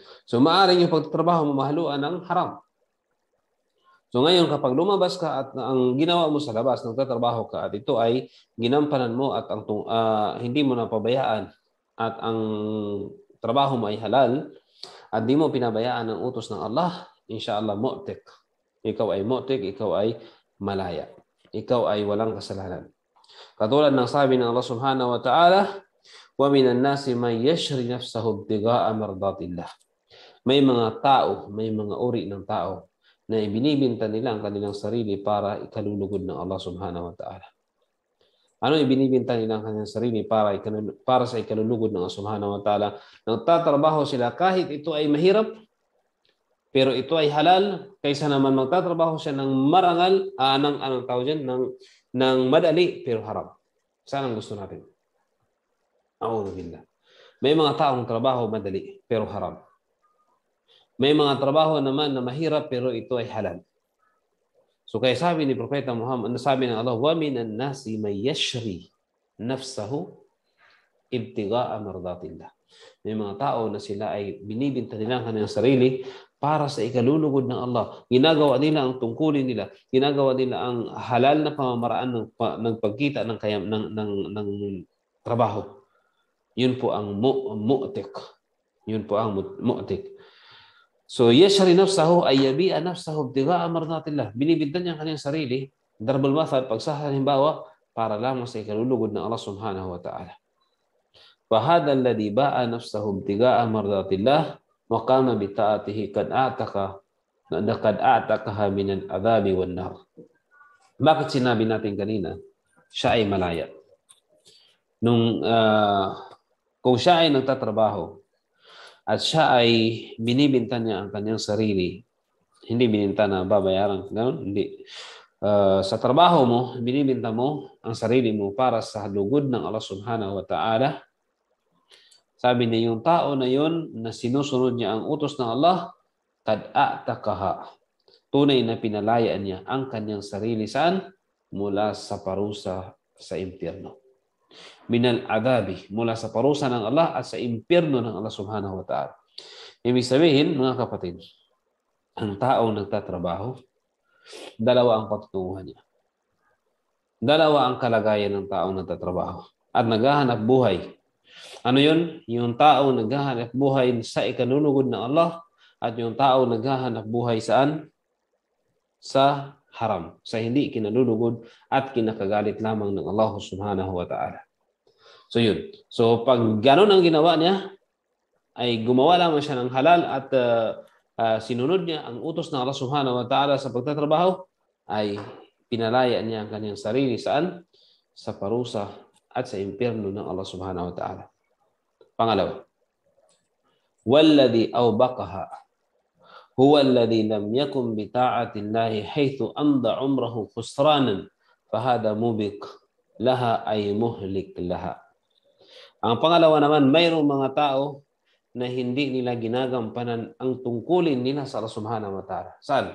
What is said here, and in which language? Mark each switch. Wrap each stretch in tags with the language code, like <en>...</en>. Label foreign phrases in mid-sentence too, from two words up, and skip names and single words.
<tl>So maaaring yung pagtatrabaho mo mahaluan ng haram. So ngayon, kapag lumabas ka at ang ginawa mo sa labas, nagtatrabaho ka at ito ay ginampanan mo at hindi mo napabayaan at ang trabaho mo ay halal at di mo pinabayaan ang utos ng Allah,</tl> <ar>إن شاء الله معتق.</ar> <tl>Ikaw ay mu'tik, ikaw ay malaya. Ikaw ay walang kasalanan. Katulad ng sabi ng Allah</tl> <ar>سبحانه وتعالى, وَمِنَ النَّاسِ مَنْ يَشْرِ نَفْسَهُ ابْتِغَاءَ مَرْضَاتِ اللَّهِ.</ar> <tl>May mga tao, may mga uri ng tao na ibinibinta nila ang kanilang sarili para ikalulugod ng Allah</tl> <ar>سبحانه وتعالى.</ar> <tl>Ano ibinibinta nila ang kanilang sarili para sa ikalulugod ng Allah</tl> <ar>سبحانه وتعالى?</ar> <tl>Nagtatrabaho sila kahit ito ay mahirap, pero ito ay halal, kaysa naman magtatrabaho siya ng marangal, ng madali, pero haram. Saan ang gusto natin?</tl> <ar>أعوذ بالله.</ar> <tl>May mga taong trabaho madali, pero haram. May mga trabaho naman na mahirap pero ito ay halal. So kaya sabi ni Propeta Muhammad, sabi ng Allah,</tl> <ar>وَمِنَ النَّاسِ مَنْ يَشْرِي نَفْسَهُ ابْتِغَاءَ مَرْضَاتِ اللَّهِ.</ar> <tl>May mga tao na sila ay binibinta nila ang kanilang sarili para sa ikalulugod ng Allah. Ginagawa nila ang tungkulin nila. Ginagawa nila ang halal na pamamaraan ng pagkita ng trabaho. Yun po ang mu'tik. Yun po ang mu'tik. So,</tl> <ar>يشري نفسه أي يبيع نفسه ابتغاء مرضاة الله.</ar> <tl>Binibinta niya ang kanyang sarili,</tl> <ar>ضرب المثل,</ar> <tl>pagsahalimbawa, para lamang sa ikalulugod ng Allah</tl> <ar>سبحانه وتعالى. فهذا الذي باع نفسه ابتغاء مرضاة الله وقام بطاعته قد أعتقها من العذاب والنار.</ar> <tl>Bakit sinabi natin kanina, siya ay malaya? Kung siya ay nagtatrabaho, at siya ay binibinta niya ang kanyang sarili, hindi bininta na babayaran, gano'n? Hindi. Sa trabaho mo, binibinta mo ang sarili mo para sa lugod ng Allah</tl> <ar>سبحانه وتعالى.</ar> <tl>Sabi niya, yung tao na yun na sinusunod niya ang utos ng Allah,</tl> <ar>قد أعتقها.</ar> <tl>Tunay na pinalayaan niya ang kanyang sarili saan? Mula sa parusa sa impyerno.</tl> <ar>من العذاب,</ar> <tl>mula sa parusa ng Allah at sa impyerno ng Allah</tl> <ar>سبحانه وتعالى.</ar> <tl>Ibig sabihin, mga kapatid, ang taong nagtatrabaho, dalawa ang patutunguhan niya. Dalawa ang kalagayan ng taong nagtatrabaho at naghahanap buhay. Ano yun? Yung taong naghahanap buhay sa ikalulugod ng Allah at yung taong naghahanap buhay saan? Sa haram, sa hindi kinalulugod at kinakagalit lamang ng Allah</tl> <ar>سبحانه وتعالى.</ar> <tl>So yun. So pag gano'n ang ginawa niya, ay gumawa lamang siya ng halal at sinunod niya ang utos ng Allah</tl> <ar>سبحانه وتعالى</ar> <tl>sa pagtatrabaho, ay pinalaya niya ang kanyang sarili saan? Sa parusa at sa impyerno ng Allah</tl> <ar>سبحانه وتعالى. Pangalawa, وَالَّذِي أَوْبَقَهَا هُوَ الَّذِي لَمْ يَكُنْ بِطَاعَةِ اللَّهِ حَيْثُ أَمْضَى عُمْرَهُ خُسْرَانًا فَهَذَا مُبِقٌ لَهَا أَيْ مُهْلِكٌ لَهَا.</ar> <tl>Ang pangalawa naman, mayroong mga tao na hindi nila ginagampanan ang tungkulin nila sa Allah</tl> <ar>سبحانه وتعالى.</ar> <tl>Saan?</tl>